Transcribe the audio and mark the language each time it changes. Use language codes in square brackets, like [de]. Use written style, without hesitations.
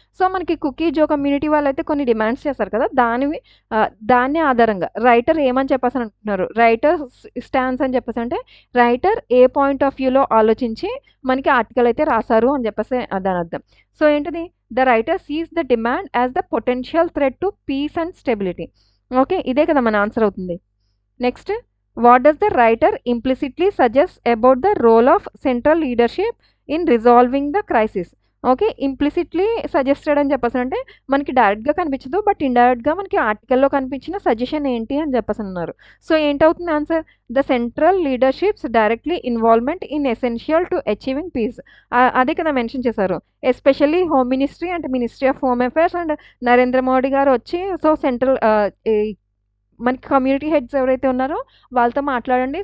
[te] So మనకి cookie జో community వాళ్ళైతే కొన్ని డిమాండ్స్ చేస్తారు కదా, దాన్ని ఆధారంగా రైటర్ ఏమని చెప్పేసి అంటున్నారు, రైటర్ స్టాండ్స్ అని చెప్పేసి అంటే రైటర్ ఏ పాయింట్ ఆఫ్ వ్యూలో ఆలోచించి మనకి ఆర్టికల్ అయితే రాశారు అని చెప్పేసి దాని అర్థం. [en] So ఏంటిది, the writer sees the demand as the potential threat to peace and stability. [te] Okay, ఇదే కదా మన ఆన్సర్ అవుతుంది. [en] Next, what does the writer implicitly suggest about the role of central leadership in resolving the crisis. [te] Okay, implicitly suggested అని చెప్పేసి అంటే మనకి డైరెక్ట్గా కనిపించదు, బట్ ఇండైరెక్ట్గా మనకి ఆర్టికల్లో కనిపించిన సజెషన్ ఏంటి అని చెప్పేసి అన్నారు. [en] So ఏంటవుతుంది answer, the central leadership's directly involvement in essential to achieving peace. [te] అదే కదా మెన్షన్ చేశారు, ఎస్పెషల్లీ హోమ్ మినిస్ట్రీ అంటే ministry of home affairs and Narendra Modi గారు వచ్చి, సో సెంట్రల్ మనకి కమ్యూనిటీ హెడ్స్ ఎవరైతే ఉన్నారో వాళ్ళతో మాట్లాడండి.